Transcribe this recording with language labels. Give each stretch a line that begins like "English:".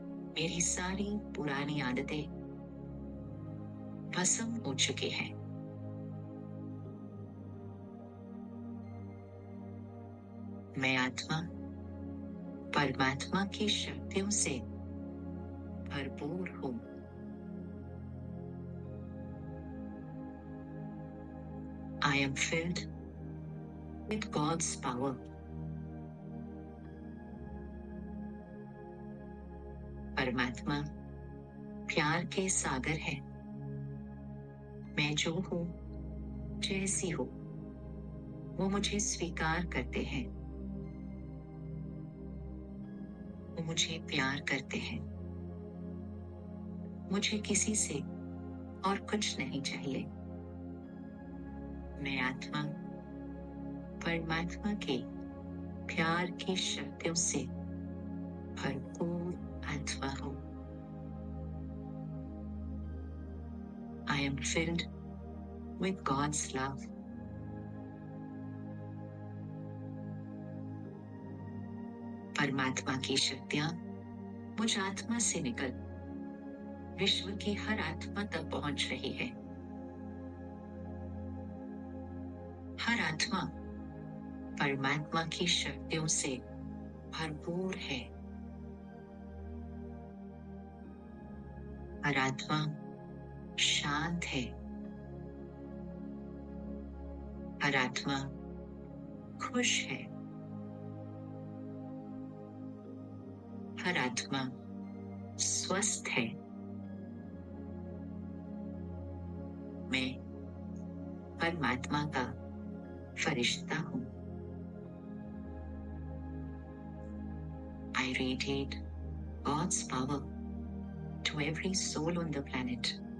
Hindi: मेरी सारी पुरानी आदतें भस्म हो चुकी हैं। मैं आत्मा परमात्मा की शक्तियों से भरपूर हूं।
English: I am filled with God's power.
Hindi: परमात्मा प्यार के सागर है। मैं जो हूँ, जैसी हूँ, वो मुझे स्वीकार करते हैं। वो मुझे प्यार करते हैं। मुझे किसी से और कुछ नहीं चाहिए। मैं आत्मा परमात्मा के प्यार की शक्तियों से भरपूर आत्मा हूँ।
English: I am filled with God's love.
Hindi: परमात्मा की शक्तियां मुझ आत्मा से निकल विश्व की हर आत्मा तक पहुंच रही है। हर आत्मा परमात्मा की शक्तियों से भरपूर है। हर आत्मा शांत है। हर आत्मा खुश है। हर आत्मा स्वस्थ है। मैं परमात्मा का फरिश्ता हूँ।
English: I radiate God's power to every soul on the planet.